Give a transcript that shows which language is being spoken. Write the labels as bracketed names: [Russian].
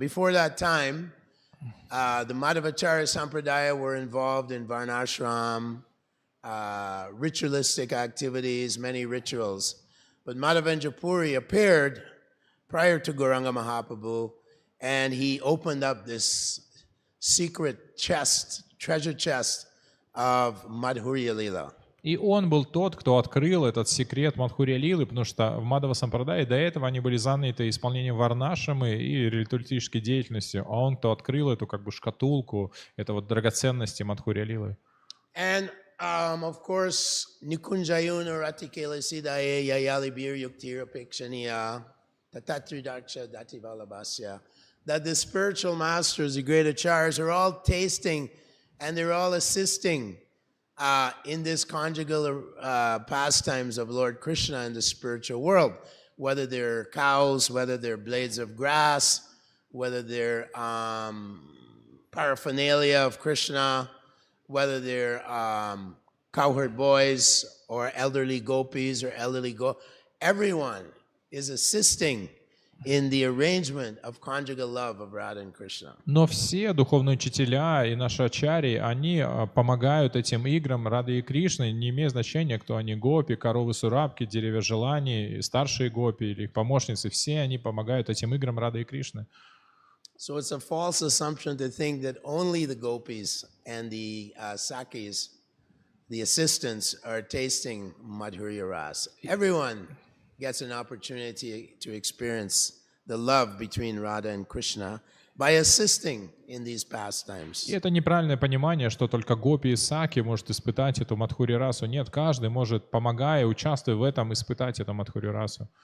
[English] Before that time, the Madhavacharya Sampradaya were involved in Varnashram, ritualistic activities, many rituals. But Madhavendra Puri appeared prior to Gauranga Mahaprabhu, and he opened up this secret chest, treasure chest of Madhurya Lila. [Russian] И он был тот, кто открыл этот секрет Мадхурья Лилы, потому что в Мадхава Сампрадае до этого они были заняты исполнением варнашамы и ритуалистической деятельностью, а он кто открыл эту как бы шкатулку, это вот драгоценности Мадхурья Лилы. [English] And of course, [Sanskrit] Nikunjayuna Ratikela Sidaye Yayali Bir Yuktira Pikshaniya Tatatridaksha Dativalabhasya, [English] that the spiritual masters, the great acharyas, are all tasting and they're all assisting in this conjugal pastimes of Lord Krishna in the spiritual world, whether they're cows, whether they're blades of grass, whether they're paraphernalia of Krishna, whether they're cowherd boys or elderly gopis or everyone is assisting in the arrangement of conjugal love of Radha and Krishna. [Russian] Но все духовные учителя и наши ачарьи, они помогают этим играм Рады и Кришны, не имея значения, кто они, гопи, коровы Сурабки, деревья желаний, старшие гопи или их помощницы, все они помогают этим играм Рады и Кришны. [English] So it's a false assumption to think that only the gopis and the sakis, the assistants, are tasting Madhurya Ras. Everyone gets an opportunity to experience the love between Radha and Krishna by assisting in these pastimes. [Russian] И это неправильное понимание, что только гопи и саки может испытать эту Мадхурья Расу. Нет, каждый может, помогая, участвуя в этом, испытать эту Мадхурья Расу.